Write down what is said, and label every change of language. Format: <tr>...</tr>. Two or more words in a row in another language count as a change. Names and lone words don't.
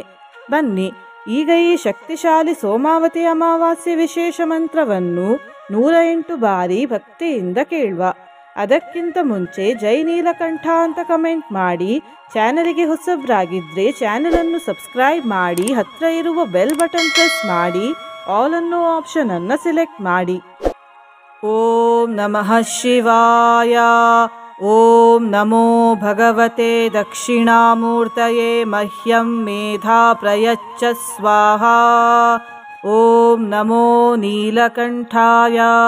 <kn>ಬನ್ನಿ ಈಗ ಈ ಶಕ್ತಿಶಾಲಿ ಸೋಮಾವತಿ ಅಮಾವಾಸ್ಯೆ ವಿಶೇಷ ಮಂತ್ರವನ್ನು 108 ಬಾರಿ ಭಕ್ತಿಯಿಂದ ಕೇಳುವ. ಅದಕ್ಕಿಂತ ಮುಂಚೆ ಜೈ ನೀಲಕಂಠ ಅಂತ ಕಮೆಂಟ್ ಮಾಡಿ. ಚಾನಲಿಗೆ ಹೊಸಬ್ರಾಗಿದ್ದರೆ ಚಾನಲನ್ನು ಸಬ್ಸ್ಕ್ರೈಬ್ ಮಾಡಿ, ಹತ್ತಿರ ಇರುವ</kn> <en>bell button press</en> <kn>ಮಾಡಿ, ಆಲ್ ಅನ್ನೋ ಆಪ್ಷನ್ ಅನ್ನು ಸೆಲೆಕ್ಟ್ ಮಾಡಿ.</kn> <sa>ಓಂ ನಮಃ ಶಿವಾಯ. ಓಂ ನಮೋ ಭಗವತೆ ದಕ್ಷಿಣಾಮೂರ್ತಯೇ ಮಹ್ಯಂ ಮೇಧಾ ಪ್ರಯಚ್ಛ ಸ್ವಾಹಾ. ಓಂ ನಮೋ ನೀಲಕಂಠಾಯ.</sa>